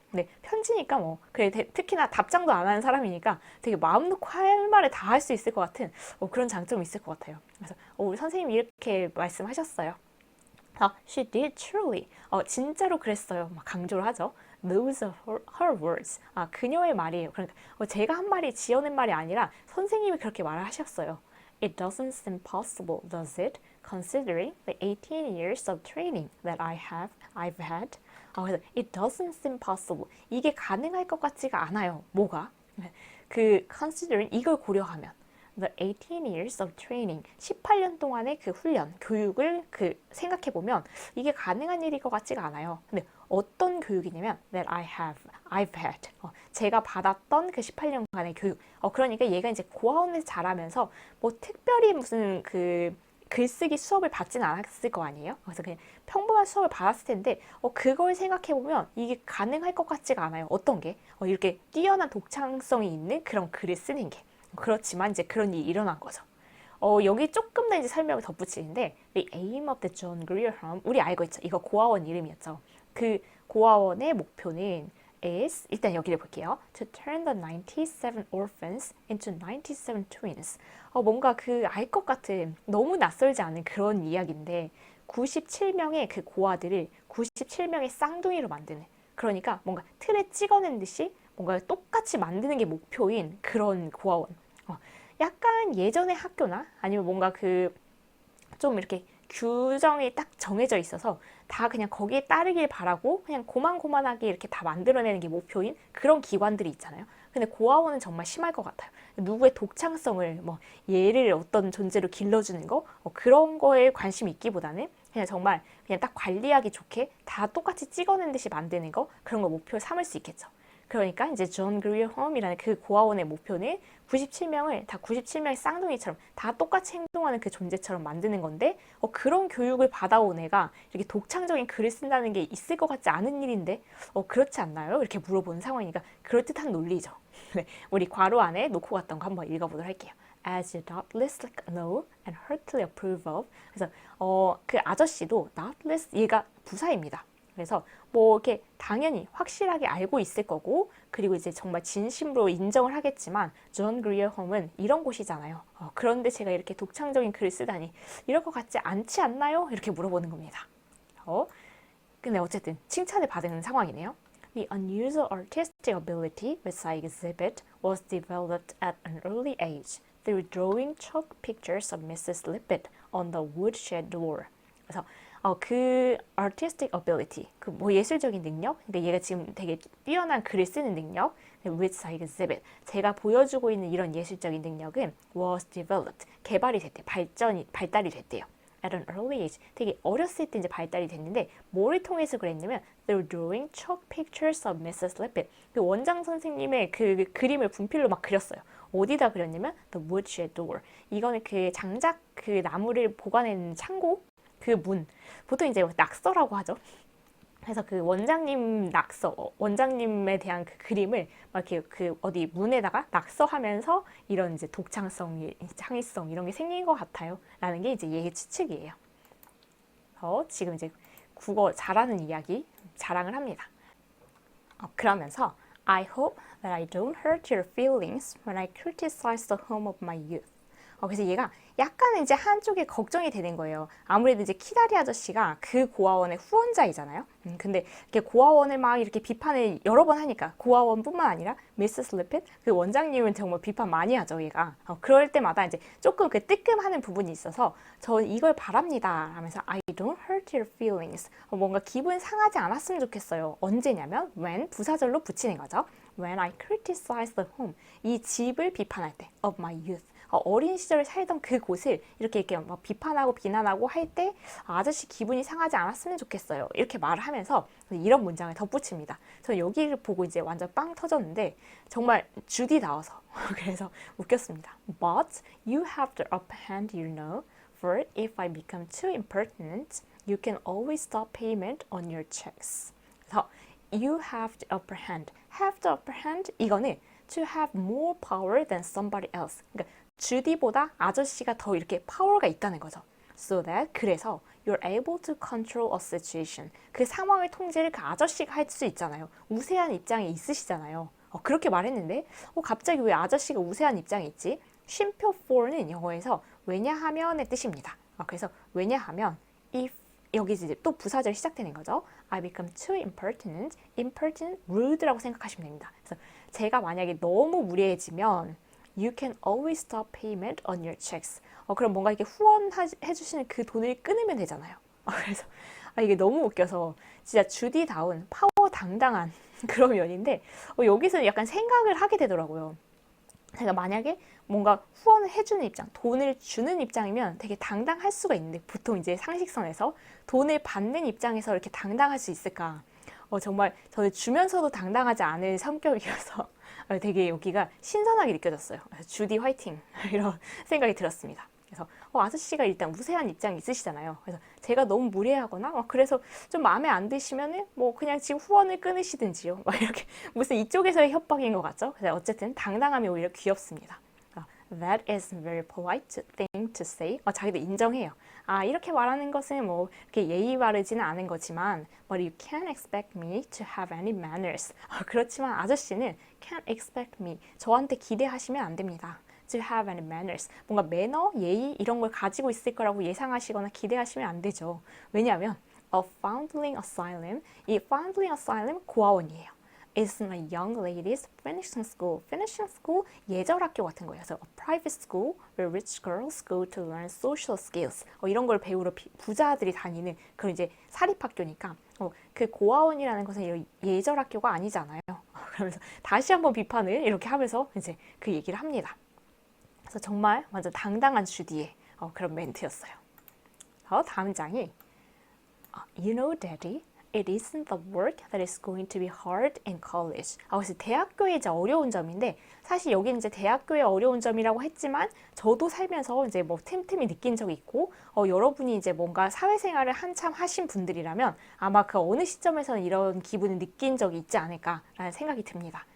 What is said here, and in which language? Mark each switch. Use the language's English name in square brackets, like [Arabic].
[Korean] 근데 편지니까 뭐 그래 특히나 답장도 안 하는 사람이니까 되게 마음 놓고 할 말을 다 할 수 있을 것 같은 그런 장점이 있을 것 같아요. 그래서 우리 선생님이 이렇게 말씀하셨어요. [English] She did truly. [Korean] 진짜로 그랬어요. 막 강조를 하죠. [English] Those are her words. [Korean] 그녀의 말이에요. 그러니까 제가 한 말이 지어낸 말이 아니라 선생님이 그렇게 말을 하셨어요. [English] It doesn't seem possible, does it? Considering the 18 years of training that I've had. 그래서 it doesn't seem possible. [Korean] 이게 가능할 것 같지가 않아요. 뭐가? considering 이걸 고려하면. [English] The 18 years of training, [Korean] 18년 동안의 그 훈련, 교육을 생각해보면 이게 가능한 일일 것 같지가 않아요. 근데 어떤 교육이냐면 [English] that I've had. [Korean] 제가 받았던 그 18년간의 교육. 그러니까 얘가 이제 고아원에서 자라면서 뭐 특별히 무슨 글쓰기 수업을 받지는 않았을 거 아니에요? 그래서 그냥 평범한 수업을 받았을 텐데 그걸 생각해보면 이게 가능할 것 같지가 않아요. 어떤 게? 이렇게 뛰어난 독창성이 있는 그런 글을 쓰는 게. 그렇지만 이제 그런 일이 일어난 거죠. 여기 조금 더 이제 설명을 덧붙이는데 [English] The aim of the John Grier Home [Korean] 우리 알고 있죠? 이거 고아원 이름이었죠. 그 고아원의 목표는 is 일단 여기를 볼게요. [English] To turn the 97 orphans into 97 twins. [Korean] 뭔가 알 것 같은 너무 낯설지 않은 그런 이야기인데 97명의 그 고아들을 97명의 쌍둥이로 만드는 그러니까 뭔가 틀에 찍어낸 듯이 뭔가 똑같이 만드는 게 목표인 그런 고아원. 약간 예전의 학교나 아니면 뭔가 좀 이렇게 규정이 딱 정해져 있어서 다 그냥 거기에 따르길 바라고 그냥 고만고만하게 이렇게 다 만들어내는 게 목표인 그런 기관들이 있잖아요. 근데 고아원은 정말 심할 것 같아요. 누구의 독창성을 뭐 얘를 어떤 존재로 길러주는 거 그런 거에 관심이 있기보다는 그냥 정말 그냥 딱 관리하기 좋게 다 똑같이 찍어낸 듯이 만드는 거 그런 거 목표 삼을 수 있겠죠. 그러니까 이제 존 그리어 홈이라는 그 고아원의 목표는 97명을 다 97명의 쌍둥이처럼 다 똑같이 행동하는 그 존재처럼 만드는 건데 그런 교육을 받아온 애가 이렇게 독창적인 글을 쓴다는 게 있을 것 같지 않은 일인데 그렇지 않나요? 이렇게 물어보는 상황이니까 그럴듯한 논리죠. 네, 우리 괄호 안에 놓고 갔던 거 한번 읽어보도록 할게요. [English] As you doubtless know and heartily approve of. [Korean] 그래서 그 아저씨도 doubtless 얘가 부사입니다. 그래서 뭐 이렇게 당연히 확실하게 알고 있을 거고 그리고 이제 정말 진심으로 인정을 하겠지만 존 그리어 홈은 이런 곳이잖아요. 그런데 제가 이렇게 독창적인 글을 쓰다니 이럴 것 같지 않지 않나요? 이렇게 물어보는 겁니다. 근데 어쨌든 칭찬을 받은 상황이네요. [English] The unusual artistic ability which I exhibit was developed at an early age through drawing chalk pictures of Mrs. Lippett on the woodshed door. [Korean] 그래서 그 artistic ability, 그 뭐 예술적인 능력, 근데 얘가 지금 되게 뛰어난 글을 쓰는 능력, [English] which I exhibit, [Korean] 제가 보여주고 있는 이런 예술적인 능력은 [English] was developed, [Korean] 개발이 됐대, 발달이 됐대요. [English] At an early age, [Korean] 되게 어렸을 때 이제 발달이 됐는데 뭐를 통해서 그랬냐면 [English] through drawing chalk pictures of Mrs. [Korean] Lippett, 그 원장 선생님의 그 그림을 분필로 막 그렸어요. 어디다 그렸냐면 [English] the woodshed door, [Korean] 이거는 그 장작 그 나무를 보관하는 창고 그 문, 보통 이제 낙서라고 하죠. 그래서 그 원장님 낙서, 원장님에 대한 그 그림을 막 이렇게 어디 문에다가 낙서하면서 이런 이제 독창성, 창의성 이런 게 생긴 것 같아요. 라는 게 이제 얘의 추측이에요. 지금 이제 국어 잘하는 이야기 자랑을 합니다. [English] 그러면서 I hope that I don't hurt your feelings when I criticize the home of my youth. [Korean] 그래서 얘가 약간 이제 한쪽에 걱정이 되는 거예요. 아무래도 이제 키다리 아저씨가 그 고아원의 후원자이잖아요. 근데 이렇게 고아원을 막 이렇게 비판을 여러 번 하니까 고아원뿐만 아니라 미세스 리핏 그 원장님은 정말 비판 많이 하죠, 얘가. 그럴 때마다 이제 조금 그 뜨끔하는 부분이 있어서 전 이걸 바랍니다 하면서 [English] I don't hurt your feelings. [Korean] 뭔가 기분 상하지 않았으면 좋겠어요. 언제냐면 when 부사절로 붙이는 거죠. [English] When I criticize the home, [Korean] 이 집을 비판할 때 [English] of my youth. [Korean] 어린 시절에 살던 그곳을 이렇게 막 비판하고 비난하고 할 때 아저씨 기분이 상하지 않았으면 좋겠어요. 이렇게 말을 하면서 이런 문장을 덧붙입니다. 저는 여기를 보고 이제 완전 빵 터졌는데 정말 주디 나와서 그래서 웃겼습니다. [English] But you have the upper hand, you know. For if I become too impertinent, you can always stop payment on your checks. 그래서 you have the upper hand. have the upper hand 이거는 to have more power than somebody else. [Korean] 그러니까 주디보다 아저씨가 더 이렇게 파워가 있다는 거죠. [English] So that [Korean] 그래서 [English] you're able to control a situation. [Korean] 그 상황의 통제를 그 아저씨가 할 수 있잖아요. 우세한 입장에 있으시잖아요. 그렇게 말했는데 갑자기 왜 아저씨가 우세한 입장에 있지? 쉼표 for는 영어에서 왜냐하면의 뜻입니다. 그래서 왜냐하면 if 여기 이제 또 부사절 시작되는 거죠. [English] I become too impertinent, impertinent, rude라고 [Korean] 생각하시면 됩니다. 그래서 제가 만약에 너무 무례해지면 [English] you can always stop payment on your checks. [Korean] 그럼 뭔가 이렇게 후원해 주시는 그 돈을 끊으면 되잖아요. 그래서 이게 너무 웃겨서 진짜 주디다운 파워 당당한 그런 면인데 여기서는 약간 생각을 하게 되더라고요. 제가 만약에 뭔가 후원을 해주는 입장, 돈을 주는 입장이면 되게 당당할 수가 있는데 보통 이제 상식선에서 돈을 받는 입장에서 이렇게 당당할 수 있을까? 정말 저는 주면서도 당당하지 않은 성격이어서 되게 여기가 신선하게 느껴졌어요. 주디 화이팅 이런 생각이 들었습니다. 그래서 아저씨가 일단 우세한 입장이 있으시잖아요. 그래서 제가 너무 무례하거나 그래서 좀 마음에 안 드시면은 뭐 그냥 지금 후원을 끊으시든지요. 이렇게 무슨 이쪽에서의 협박인 것 같죠? 그래서 어쨌든 당당함이 오히려 귀엽습니다. [English] That is very polite thing to say. [Korean] 자기도 인정해요. 이렇게 말하는 것은 뭐 이렇게 예의 바르지는 않은 거지만 [English] but you can't expect me to have any manners. [Korean] 그렇지만 아저씨는 [English] can't expect me. [Korean] 저한테 기대하시면 안 됩니다. [English] to have any manners. [Korean] 뭔가 매너, 예의 이런 걸 가지고 있을 거라고 예상하시거나 기대하시면 안 되죠. 왜냐하면 [English] a foundling asylum, [Korean] 이 foundling asylum 고아원이에요. [English] It's a young ladies finishing school. [Korean] Finishing school 예절학교 같은 거예요. [English] 그래서 a private school where rich girls go to learn social skills. [Korean] 이런 걸 배우러 부자들이 다니는 그런 이제 사립학교니까 그 고아원이라는 것은 이런 예절학교가 아니잖아요. 그러면서 다시 한번 비판을 이렇게 하면서 이제 그 얘기를 합니다. 그래서 정말 완전 당당한 주디의 그런 멘트였어요. 다음 장이 [English] You know, Daddy, it isn't the work that is going to be hard in college. [Korean] 그래서 대학교의 이제 어려운 점인데 사실 여기는 이제 대학교의 어려운 점이라고 했지만 저도 살면서 이제 뭐 틈틈이 느낀 적이 있고 여러분이 이제 뭔가 사회생활을 한참 하신 분들이라면 아마 그 어느 시점에서는 이런 기분을 느낀 적이 있지 않을까라는 생각이 듭니다.